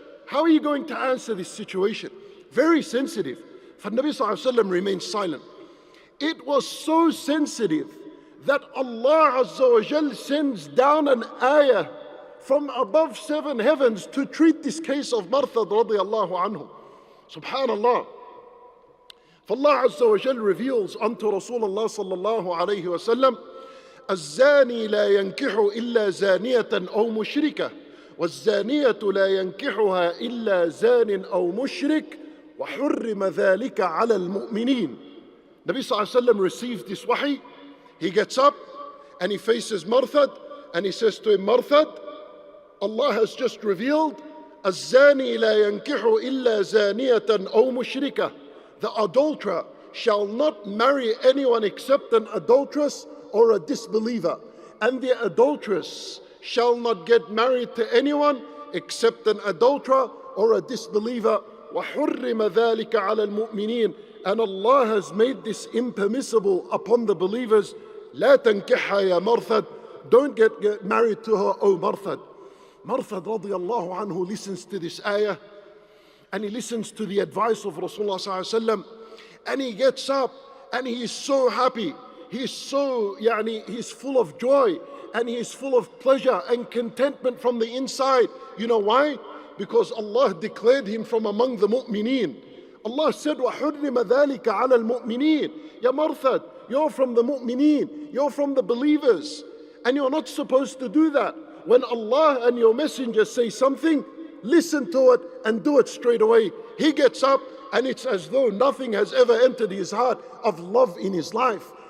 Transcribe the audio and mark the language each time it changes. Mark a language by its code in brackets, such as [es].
[en] How are you going to answer this situation? Very sensitive. For Nabi Sallallahu Alaihi Wasallam remained silent. It was so sensitive that Allah Azza wa Jal sends down an ayah from above 7 heavens to treat this case of Marthad radiyallahu anhu. Subhanallah. [ar] فالله عز وجل [en] reveals unto [ar] Rasulullah sallallahu alayhi wa sallam, الزاني لا ينكح إلا زانية أو مشركة والزانية لا ينكحها إلا زان أو مشرك وحرم ذلك على المؤمنين. [en] Nabi sallallahu alayhi wa sallam received this wahi. He gets up and he faces Marthad and he says to him, Marthad, Allah has just revealed, [ar] الزاني لا ينكح إلا زانية أو مشركة. [en] The adulterer shall not marry anyone except an adulteress or a disbeliever. And the adulteress shall not get married to anyone except an adulterer or a disbeliever. [ar] وَحُرِّمَ ذَلِكَ عَلَى الْمُؤْمِنِينَ. [en] And Allah has made this impermissible upon the believers. [ar] لَا تَنْكِحْهَا يَا مَرْثَدْ. [en] Don't get married to her, O Marthad. Marthad radiyallahu anhu listens to this ayah, and he listens to the advice of Rasulullah sallallahu alaihi wasallam, and he gets up and he is so happy. He's full of joy and he is full of pleasure and contentment from the inside. You know why? Because Allah declared him from among the mu'mineen. Allah said, [ar] وَحُرِّمَ ذَلِكَ عَلَى الْمُؤْمِنِينَ. [en] Ya Marthad, you're from the mu'mineen, you're from the believers, and you're not supposed to do that. When Allah and your messenger say something, listen to it and do it straight away. He gets up and it's as though nothing has ever entered his heart of love in his life.